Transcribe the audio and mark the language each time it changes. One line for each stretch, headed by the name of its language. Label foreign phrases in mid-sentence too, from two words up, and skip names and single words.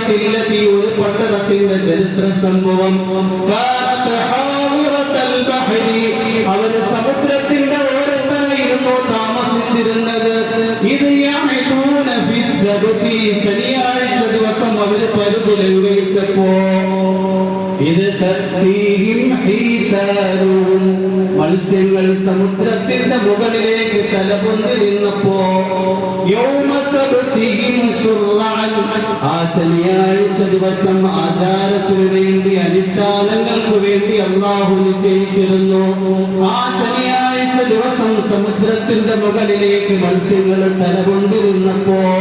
Malayalam: التي ഒരു പട്ടണത്തിന്റെ ചരിത്ര സംഭവം
Arabic: كانت حاضرة البحر
Malayalam: അവർ സമുദ്രത്തിന്റെ ഓരത്തായിരുന്നു താമസിച്ചിരുന്നത് ഇത്
Arabic: يعدون في السبت
Malayalam: ശനിയാഴ്ച ദിവസം അവർ പരുതി ലംഘിച്ചപ്പോൾ ഇത്
Arabic: تأتيهم حيتانهم
Malayalam: മത്സ്യങ്ങൾ സമുദ്രത്തിന്റെ മുകളിലേക്ക് തലപൊന്തി നിന്നപ്പോ ആ ശനിയാഴ്ച ദിവസം ആചാരത്തിനു വേണ്ടി അനുഷ്ഠാനങ്ങൾക്ക് വേണ്ടി അല്ലാഹു നിശ്ചയിച്ചിരുന്നു ആ ശനിയാഴ്ച ദിവസം സമുദ്രത്തിന്റെ മുകളിലേക്ക് മത്സ്യങ്ങൾ തലപൊന്തി നിന്നപ്പോ